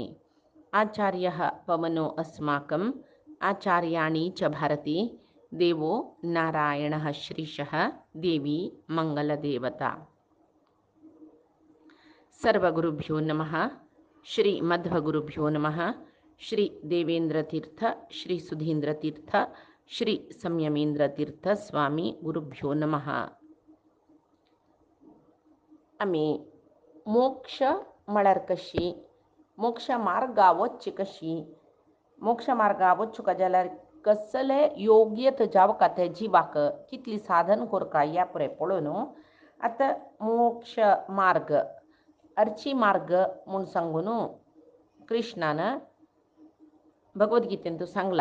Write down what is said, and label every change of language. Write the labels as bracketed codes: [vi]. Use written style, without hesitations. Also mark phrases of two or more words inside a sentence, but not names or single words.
[sa] आचार्यः पवनो अस्माकम् आचार्याणि च भारती देवो नारायणः श्रीशः देवी मंगलदेवता। सर्वगुरुभ्यो नमः। श्री मध्वगुरुभ्यो नमः। श्री देवेंद्रतीर्थ श्री सुधींद्रतीर्थ श्री संयमेंद्रतीर्थ स्वामी गुरुभ्यो नमः. [kok] आम्ही मोक्ष म्हळ्यार कशी, मोक्ष मार्गावच्ची कशी, मोक्ष मार्गावच्चुका जाल्यार कसले योग्यत जावका ते जिवाक कितली साधन करका या पुरे पळोवन आतां मोक्ष मार्ग अर्ची मार्ग म्हूण सांगून कृष्णान भगवद्गीतेंत सांगला.